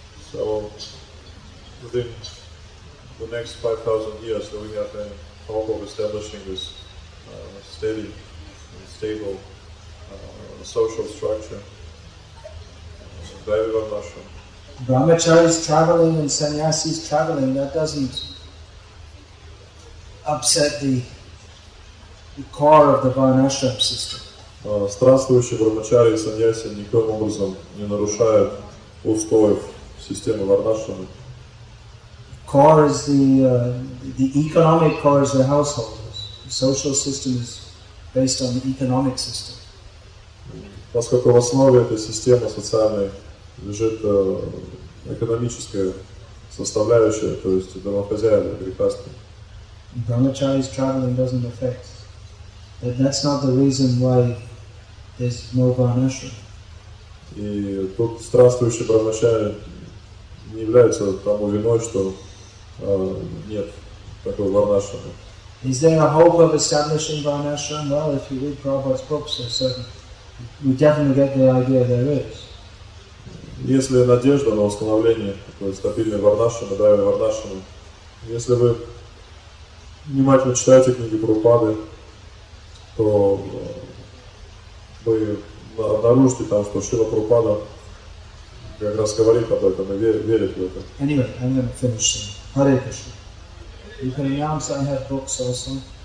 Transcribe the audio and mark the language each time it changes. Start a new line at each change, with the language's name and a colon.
English: So within the next 5,000 years, do we have any hope of establishing this steady and stable social structure? Varnashram. Brahmacharis traveling and sannyasis traveling, that doesn't upset the core of the Varnashram system.
Russian: Странствующие брахмачари и саньяси никоим образом не нарушают устоев системы Варнашрамы.
English: Core is the economic core is the householders. The social system is based on the economic system.
Russian: Поскольку в основе этой системы социальной лежит экономическая составляющая, то есть домохозяева, грехастные.
English: Brahmacharis traveling doesn't affect. That's not the reason why there's no Varnashram.
Russian: И тут странствующий брахмачари не является тому виной, что нет такой Варнашрамы.
English: Is there a hope of establishing Varnashram? Well, if you read Prabhupada's books, we definitely get the idea there is.
Russian: Есть ли надежда на установление такой стабильной Варнашрамы, да, Варнашрамы? Если вы внимательно читаете книги Прабхупады, то вы обнаружите там, что Шрила Прабхупада как раз говорит об этом и верит в это.
English: Anyway, I'm going to finish soon. Hare Krishna. You can announce I have books also.